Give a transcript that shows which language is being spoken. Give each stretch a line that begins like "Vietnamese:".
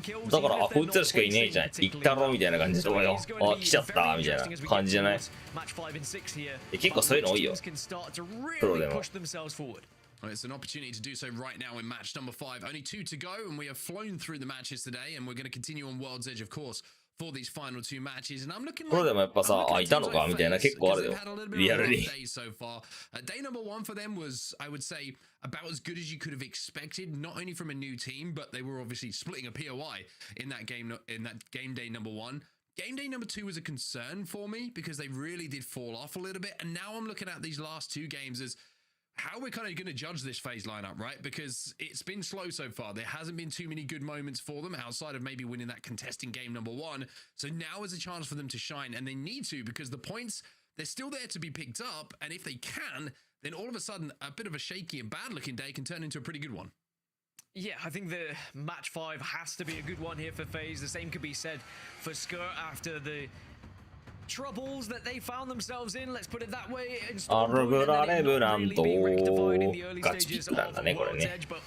Japanese: だから、あ、こいつらしかいねえじゃん。行ったろみたいな感じで思うよ。あ、来ちゃったみたいな感じじゃない？結構そういうの多いよ。プロでも。
English: Well, it's an opportunity to do so right now in match number 5. Only 2 to go, and we have flown through the matches today, and we're going to continue on World's Edge, of course, for these final 2 matches. And I'm looking
Japanese: これでもやっぱさ、あ、いたのかみたいな結構あるよ。リアルに。
English: So far, day number 1 for them was, I would say, about as good as you could have expected, not only from a new team, but they were obviously splitting a POI in that game day number 1. Game day number 2 was a concern for me because they really did fall off a little bit, and now I'm looking at these last 2 games as how we're kind of going to judge this phase lineup, right? Because it's been slow so far. There hasn't been too many good moments for them outside of maybe winning that contesting game number 1. So now is a chance for them to shine, and they need to because the points, they're still there to be picked up. And if they can, then all of a sudden, a bit of a shaky and bad looking day can turn into a pretty good one. Yeah, I think the match 5 has to be a good one here for FaZe. The same could be said for Skirt after the troubles that they found themselves in, let's put it that way.
Japanese: アルグラレブランドガチピックなんだね、これね。